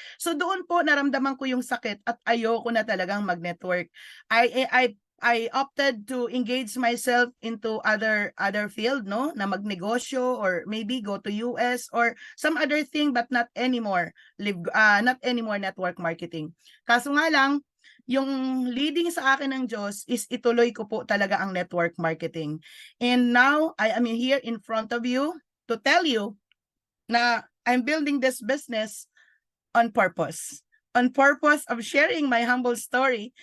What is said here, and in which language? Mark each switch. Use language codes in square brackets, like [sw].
[tl] So doon po naramdaman ko yung sakit at ayoko na talagang mag-network. I [en] I opted to engage myself into other field, no, [tl] na magnegosyo [en] or maybe go to US or some other thing, but not anymore network marketing. [tl] Kaso nga lang, yung leading sa akin ng Diyos is ituloy ko po talaga ang network marketing. [en] And now I am here in front of you to tell you na I'm building this business on purpose. On purpose of sharing my humble story.